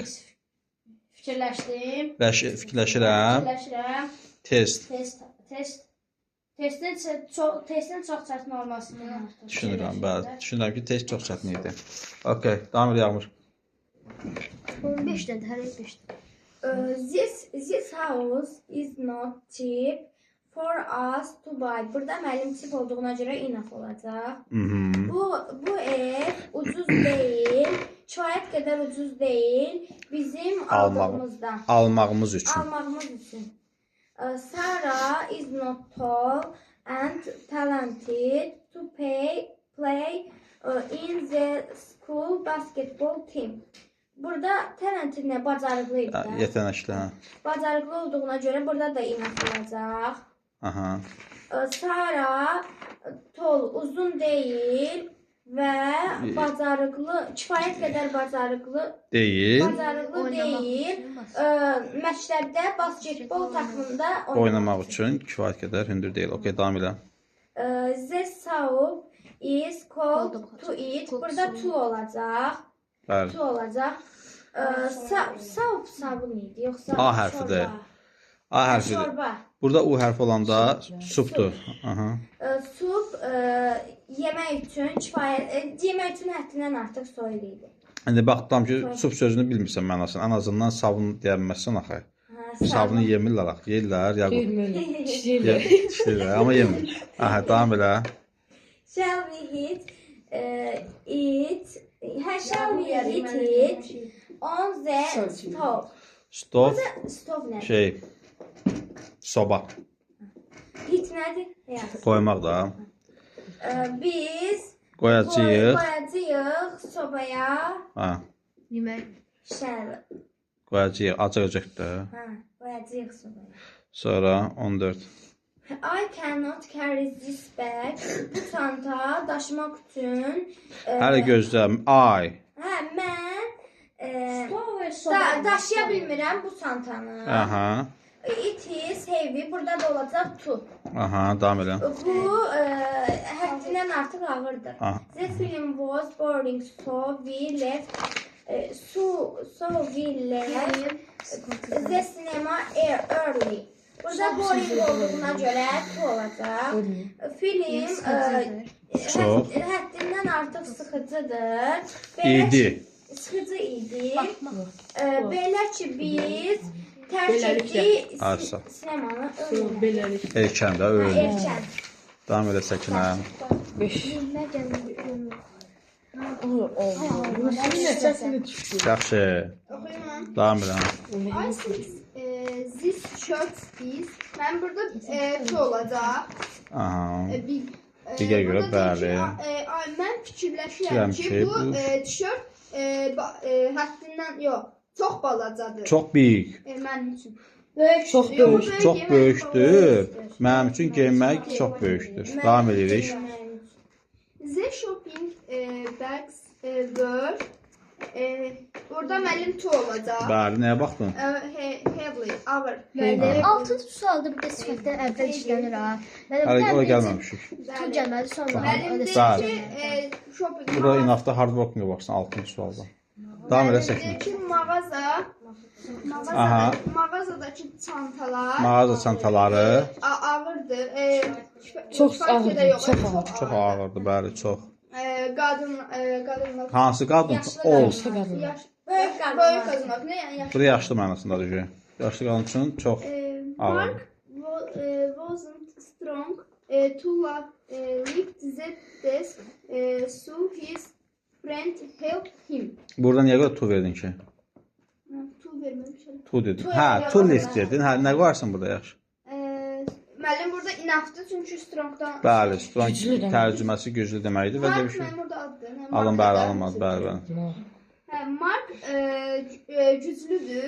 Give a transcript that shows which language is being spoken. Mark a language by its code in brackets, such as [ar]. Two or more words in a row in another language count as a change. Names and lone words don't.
[az] fikirləşdim. fikirləşirəm. Test Testin çox çətin olmasını düşünürəm. Bəli, düşünürəm ki, test çox çətin idi. Okay, davam edə Yağmur. 15 dədə, hər 5. [en] This house is not cheap for us to buy. [az] Burada müəllim cheap olduğuna görə enough olacaq. Bu ev ucuz deyil, kifayət qədər ucuz deyil bizim aldığımızdan. Almağımız üçün. [en] Sarah is not tall and talented to play in the school basketball team. [az] Burada talented nə? Bacarıqlı idi də. Yetənəkli, hə. Bacarıqlı olduğuna görə burada da enough olacaq. Aha. Sarah tall, uzun deyil və bacarıqlı, kifayət qədər bacarıqlı Deyil. Məktəbdə basketbol takımında Oynamaq üçün kifayət qədər hündür deyil. Okay, davam elə. [en] The soup is cold to eat. [az] Burada to olacaq. Bəli. To olacaq. Soup sabun idi, yoxsa A hərfidir. A hərfidir. Şorba. Burada U hərfi olanda supdur. Aha. Sup yemək üçün kifayət, yemək üçün həddindən artıq soyuq idi. İndi baxdım ki, sup sözünü bilmirsən mənasını. Ən azından sabun deyə bilməzsən axı. Sabunu yemirlər axı. Yeyirlər, yaqut. Dişləyirlər, amma yemir. Aha, davam elə. [en] Shall we eat on the stove? [az] Stov, Stov nədir? soba. Heat nədir? Yes. Qoymaq da. Biz Qoyacağıq. Qoyacağıq sobaya Ha. shall Qoyacağıq, acıqacaqdır. Hə, qoyacağıq sonra. Sonra 14. [en] I cannot carry this bag. [az] Bu çanta daşımaq üçün Hələ gözləm. I. hə, mən Stop. daşıya bilmirəm bu çantanı. Aha. [en] It is heavy. [az] Burada da olacaq to. Aha, davam elə. Bu həddindən artıq ağırdır. Aha. [en] The film was boring, so we left the cinema early. [az] Burada boring olduğuna görə to olacaq. Film həddindən artıq sıxıcıdır. İdi. Sıxıcı idi. Belə ki biz tərk etdik Arsa. sinemanı Beləlik. Erkən də öyle. erkən. Davam elə Səkinə. 5. Neçəsini düşdü? Yaxşı. Oxuyum. Davam elə. [en] I think this shirt is. [az] Mən burada to olacaq. Aha. Digər görə bəli. Mən fikirləşirəm Fikirləşirəm ki, ki, bu bu- tişört həddindən yox, çox balacadır. Çox böyük. Mənim üçün. Çox Yox, bu böyük. Çox yemək böyükdür. Mənim üçün geyinmək çox böyükdür. Davam edirik. [en] The shopping bags were [az] orada müəllim to olacaq. Bəli, nəyə baxdın? Heavily, ağır. Bəli. 6 sualda bir də sifətdən əvvəl işlənir ha. Hələ ora gəlməmişik. Tu gəlmədi sonra. Müəllim öyle deyir Bəli. ki, shopping Burada inafda [en] hard working [az] baxsan 6-cı sualda. Davam elə Səkinə. Deyir ki, Aha. mağazadakı çantalar Mağaza çantaları ağırdır. Çox kifayət ağırdır, qədər yox, çox ağır. çox ağırdır, bəli, çox. Qadınlar Hansı qadın? Yaşlı Old. Yaşlı qadın. Böyük Böyük qadınlar. qadınlar. Ne yəni yaşlı? Burada yaşlı mənasındadır ki. Yaşlı qadın üçün çox ağır. [en] Mark wasn't strong to lift the desk, so his friend helped him. [az] Burada niyə görə tu verdin ki? To verməmişəm. Tu dedin. Hə, [en] tu lift [az] dedin. Hə, nə qoyarsan burada yaxşı? Müəllim burada inafdır çünki strongdan. Bəli, strong Güclü demək. tərcüməsi güclü deməkdir və də bir Mark şey. mənim burada addır. Alın, bəli, alınmadı, bəli, bəli. Hə, Mark güclüdür.